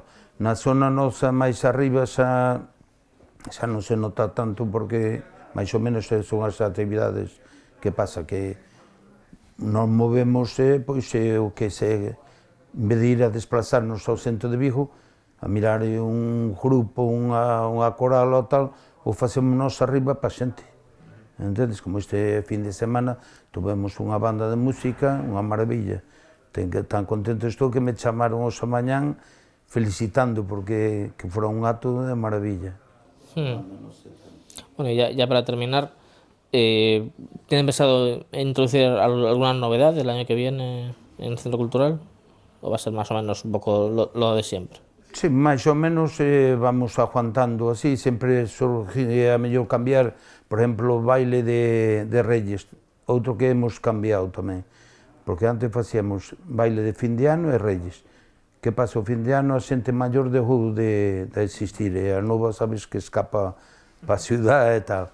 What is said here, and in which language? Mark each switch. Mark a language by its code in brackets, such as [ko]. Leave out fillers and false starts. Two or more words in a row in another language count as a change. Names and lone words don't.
[gl] Na zona nosa máis arriba xa non se nota tanto porque máis ou menos son as actividades que pasa, que nos movemos, pois o que se, en vez de ir a desplazarnos ao centro de Vigo, a mirar un grupo, unha coral ou tal, o facemos nós arriba para a xente, entendes? Como este fin de semana tuvemos unha banda de música, unha maravilla, tan contento estou que me chamaron hoxe a mañán felicitando porque que fora un acto de maravilla. [es] Bueno, ya para terminar, ¿tienen pensado introducir alguna novedad del año que viene en el Centro Cultural? ¿O va a ser más o menos un poco lo de siempre? Sí, [gl] máis ou menos vamos aguantando así, sempre surge a mellor cambiar, por exemplo, o baile de Reyes, outro que [es] hemos cambiado [gl] tamén, porque antes facíamos baile de fin de ano e Reyes. Que pasa, o fin de ano a xente maior dejou de existir, e a nova sabes que escapa para a ciudad e tal.